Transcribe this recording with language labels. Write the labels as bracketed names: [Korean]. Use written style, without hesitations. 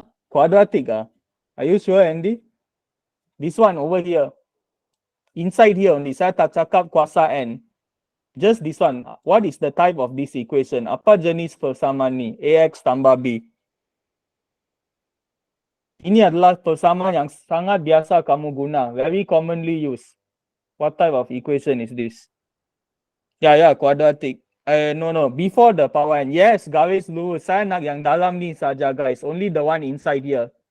[English] Quadratic, Are you sure, Andy? This one over here. Inside here only, [Malay] saya tak cakap kuasa N. [English] Just this one. What is the type of this equation? [Malay] Apa jenis persamaan ni? AX tambah B. Ini adalah persamaan yang sangat biasa kamu guna. [English] Very commonly used. What type of equation is this? Yeah, quadratic. No. Before the power N. Yes, [Malay] garis lurus. Saya nak yang dalam ni saja, guys. [English] Only the one inside here.